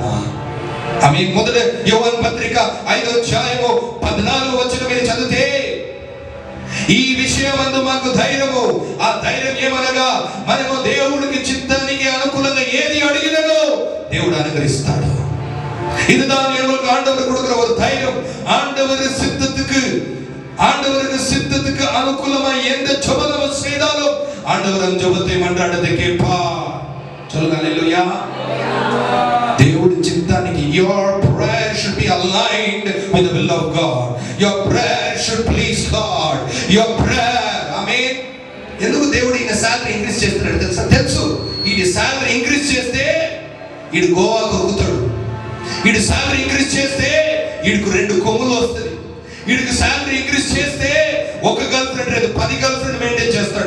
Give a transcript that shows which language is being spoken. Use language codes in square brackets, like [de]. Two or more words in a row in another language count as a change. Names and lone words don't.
[te] ఆమె మొదటి యోహాను పత్రిక 5:14 మీరు చదివితే ఈ విషయమందు మాకు ధైర్యము. ఆ ధైర్యం ఏమనగా మనము దేవుడికి చిత్తానికి అనుకూలంగా ఏది అడిగినో దేవుడు అనుగ్రహిస్తాడు. [ta] இதுதான் எங்களுக்கு ஆண்டவர் கொடுக்கிற ஒரு தைரியம். ஆண்டவருக்கு சித்தத்துக்கு அனுகூலமா எந்த ஜெபம் நம்ம செய்தாலும் ஆண்டவர் அந்த ஜெபத்தை மன்றாட்டத்தை கேட்பார். சொல்லுங்க ஹல்லேலூயா. [te] దేవుడి చిత్తానికి [en] your prayer should be aligned with the will of God. Your prayer should please God. Your prayer, amen. [te] ఎందుకు దేవుడు ఈయన [en] salary increase [te] చేస్తున్నాడు తెలుసు. ఈ [en] salary increase [te] చేస్తే ఈడు గోవా కొరుకుతాడు. ఈడు [en] salary increase [te] చేస్తే ఈడుకు 2 కొమ్ములు వస్తుంది. ఈడుకు [en] salary increase [te] చేస్తే ఒక [en] girl friend [te] లేదు 10 [en] girl friend maintain [te] చేస్తాడు.